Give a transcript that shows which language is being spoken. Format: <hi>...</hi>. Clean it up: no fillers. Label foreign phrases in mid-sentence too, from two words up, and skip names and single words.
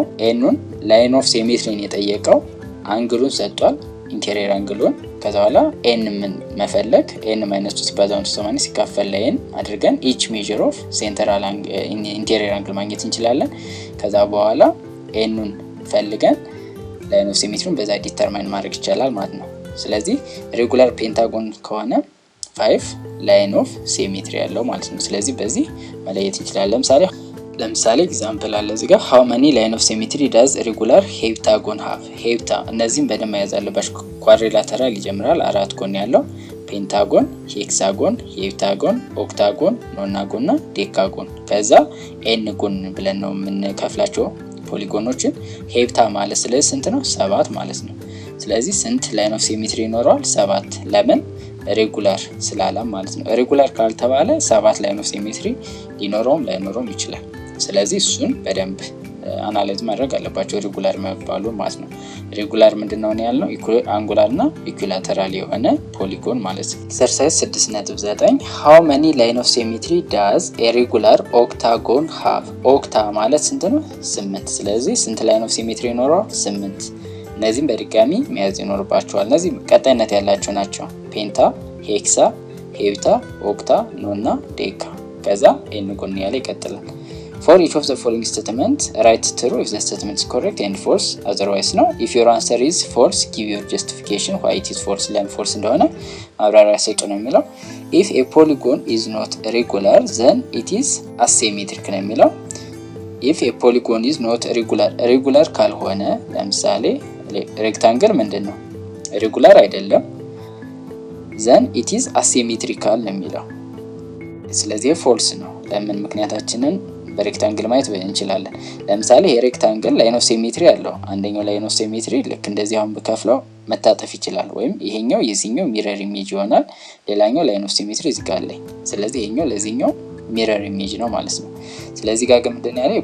<am>ኤኑን</am> <en>line of symmetry</en> <am>የጠየቀው አንግሉን ሰጥቷል፣ ኢንቴሪየር አንግሉን። ከዛ በኋላ ኤን ምን መፈለግ</am> <en>n minus</en> <am>2 ሲባዛ 180 ሲካፈል ለኤን አድርገን</am> <en>each measure of central interior angle</en> <am>ማግኘት እንችላለን። ከዛ በኋላ ኤኑን ፈልገን</am> <en>line of symmetry</en> <am>በዛ ዲተርማይን ማድረግ ይቻላል ማለት ነው። ስለዚህ</am> <en>regular pentagon</en> <am>ከሆነ 5</am> <en>line of symmetry</en> <am>ያለው ማለት ነው። ስለዚህ በዚህ መለየት እንችላለን። ለምሳሌ ኤግዛምፕል አለ እዚህ ጋር</am> <en>how many line of symmetry does regular heptagon have?</en> <am>ሄፕታ እነዚህም በደንብ መያዝ አለባችሁ። ኳድሪላተራል ይጀምራል፣ 4 ጎን ያለው</am> <en>pentagon, hexagon, heptagon, octagon, nonagon</en> <am>እና ዴካጎን። ከዛ ኤን ጎን ብለን ነው የምንከፍላቸው ፖሊጎኖችን። ሄፕታ ማለት ስለዚህ ስንት ነው? 7 ማለት ነው። ስለዚህ ስንት</am> <en>line of symmetry</en> <am>ይኖረዋል? 7። ለምን? ሬጉላር ስላለም ማለት ነው። ሬጉላር ካልተባለ 7</am> <en>line of symmetry</en> <am>ሊኖረውም ላይኖረውም ይችላል። ስለዚህ እሱን በደንብ አናላይዝ ማድረግ አለባቸው ሬጉላር መባሉ ማለት ነው። ሬጉላር ምንድነው ያልነው? አንጉላር እና ኢኩላተራል የሆነ ፖሊጎን ማለት ነው። ኤክሰርሳይዝ 6.9</am> <en>how many line of symmetry does a regular octagon have?</en> <am>ኦክታ ማለት ስንት ነው? 8። ስለዚህ ስንት</am> <en>line of symmetry</en> <am>ይኖረዋል? 8። እነዚህም በድጋሚ መያዝ ይኖርባቸዋል። እነዚህ ቀጣይነት ያላቸው ናቸው። ፔንታ፣ ሄክሳ፣ ሄፕታ፣ ኦክታ፣ ኖና ዴካ። ከዛ ኤን ጎን ያለ ይቀጥላል።</am> <en>For each of the following statement, write true if the statement is correct and false otherwise no. If your answer is false, give your justification why it is false.</en> <am>ለምን false እንደሆነ ማብራሪያ ሰጡ ነው የሚለው።</am> <en>If a polygon is not regular, then it is asymmetric</en> <am>ነው የሚለው።</am> <en>If a polygon is not regular</en> <am>ካልሆነ ለምሳሌ ሬክታንግል ምንድነው? ሬጉላር አይደለም።</am> <en>then it is asymmetrical</en> <am>ነው የሚለው። ስለዚህ false ነው። ለምን? ምክንያታችንን በሬክታንግል ማየት እንችላለን። ለምሳሌ</am> <en>rectangle line of symmetry</en> <am>አለው። አንደኛው</am> <en>line of symmetry</en> <am>ልክ እንደዚህ አሁን ብከፍለው መታጠፍ ይችላል፣ ወይም ይሄኛው የዚህኛው</am> <en>mirror image</en> <am>ይሆናል። ሌላኛው</am> <en>line of symmetry</en> <am>እዚህ ጋር አለ። ስለዚህ ይሄኛው ለዚህኛው</am> <en>mirror image</en> <am>ነው ማለት ነው። ስለዚህ ጋር ግን ምንድነው ያለው?</am>